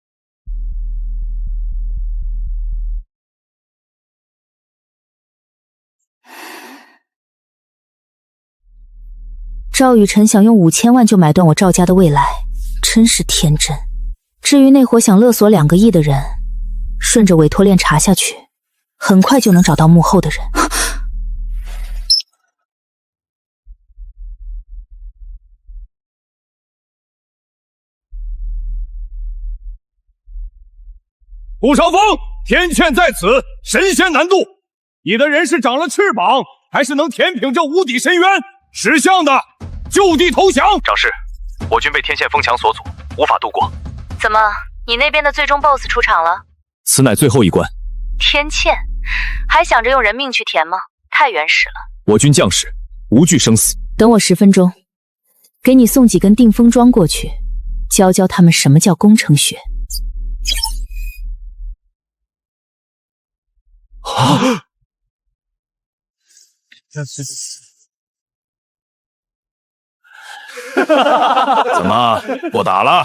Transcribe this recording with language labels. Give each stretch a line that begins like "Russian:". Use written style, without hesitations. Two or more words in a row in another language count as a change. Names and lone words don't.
Chinese: 趙雨辰想用5000萬就買斷我趙家的未來，真是天真。至於那夥想勒索2個億的人，順着委託鏈查下去，很快就能找到幕後的人。顾长风，天劵在此，神仙难渡。你的人是长了翅膀，还是能填平这无底深渊？识相的，就地投降！长士，我军被天堑封墙所阻，无法渡过。怎么，你那邊的最終 BOSS 出場了？此乃最後一關。天堑，還想着用人命去填嗎？太原始了。我軍將士無懼生死。等我10分鐘，給你送幾根定風樁過去，教教他們什麼叫工程學。怎么不打了？